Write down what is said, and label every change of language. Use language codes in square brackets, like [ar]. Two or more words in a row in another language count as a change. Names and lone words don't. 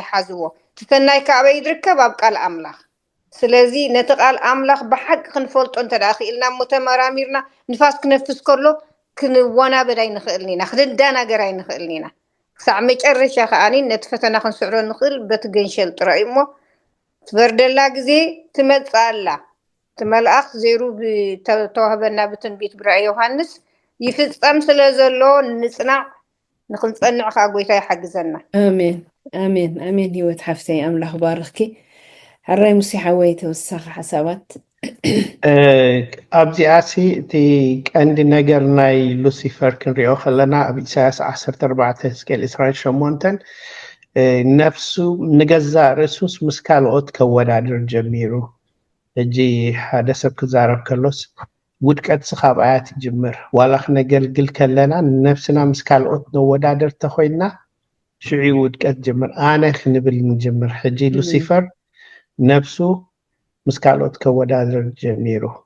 [ti] ሓዝዎ እቲ ሰናይ ካበይ ይድርከብ ኣብ ቃል ኣምላኽ ስለዚ ነቲ ቃል ኣምላኽ ብሓቂ ክንፈልጦ እንተደኣ ክኢልና እሞ ተመራሚርና ንፋስ ክነፍስ ከሎ ክንወናበድ ኣይንኽእልን ኢና ክንዳናገር ኣይንኽእልን ኢና ክሳዕ መጨረሻ ከዓኒ ነቲ ፈተና ክንስዕሮ ንኽእል በቲ ገንሸል ጥራይ እሞ ትበርደላ ግዜ ትመፅእ ኣላ እቲ መልኣኽ ዘይሩ ተዋህበና ብትንቢት ብራእይ ዮሃንስ ይፍፀም ስለ ዘሎ ንፅናዕ ንክንፀንዕ ከዓ ጎይታ ይሓግዘና ኣሜን ኣሜን ኣሜን ሂወት ሓፍተይ ኣምላኽ ባርኽኪ حراي موسى حويته وساخ حسابات ኣብዚኣሲ እቲ ቀንዲ ነገር ናይ ሉሲፈር ክንሪኦ ከለና ኣብ ኢሳያስ 14 እስከል 28 ነፍሱ ንገዛእ ርእሱስ ምስ ካልኦት ከወዳድር ጀሚሩ ሕጂ ሓደ ሰብ ክዛረብ ከሎስ ውድቀት ካብ ኣያት ይጅምር ዋላ ክነገልግል ከለና ነፍስና ምስ ካልኦት ነወዳድር ተኮይና ሽዑ ውድቀት ጅምር ኣነ ክንብል ንጅምር ሕጂ ሉሲፈር ነፍሱ ምስ ካልኦት ከወዳድር ጀሚሩ